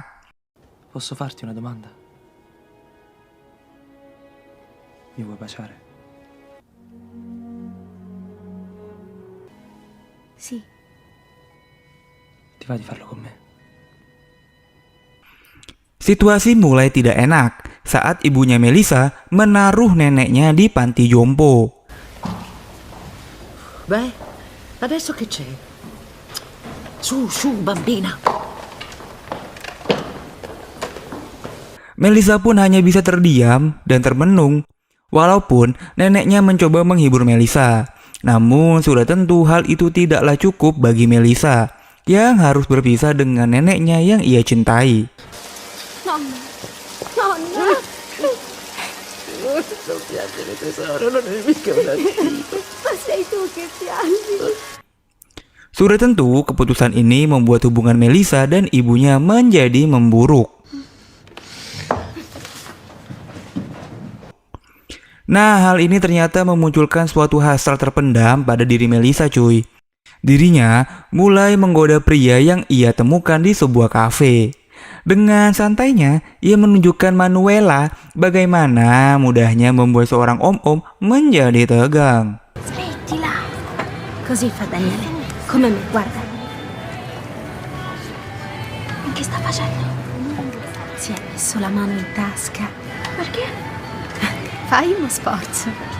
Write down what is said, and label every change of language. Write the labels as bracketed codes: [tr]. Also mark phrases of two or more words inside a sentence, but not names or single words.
[it] Posso farti una domanda? Mi vuoi baciare? Sì. Ti va di farlo con me? [id] Situasi mulai tidak enak saat ibunya Melissa menaruh neneknya di panti jompo. [it] Beh, adesso che c'è? Su, bambina. [id] Melissa pun hanya bisa terdiam dan termenung. Walaupun neneknya mencoba menghibur Melissa, namun sudah tentu hal itu tidaklah cukup bagi Melissa yang harus berpisah dengan neneknya yang ia cintai. [it] Nonna. Nonna. Non piangere tesoro, non è mica una schifa. Ma sei tu che piangi. [id] Sudah tentu keputusan ini membuat hubungan Melissa dan ibunya menjadi memburuk. Nah, hal ini ternyata memunculkan suatu hasrat terpendam pada diri Melissa, cuy. Dirinya mulai menggoda pria yang ia temukan di sebuah kafe. Dengan santainya, ia menunjukkan Manuela bagaimana mudahnya membuat seorang om-om menjadi tegang. [it] Smettila. Così fa Daniele. Come me, guarda. Che sta facendo? Si è messo la mano in tasca. Perché? Fai uno sforzo.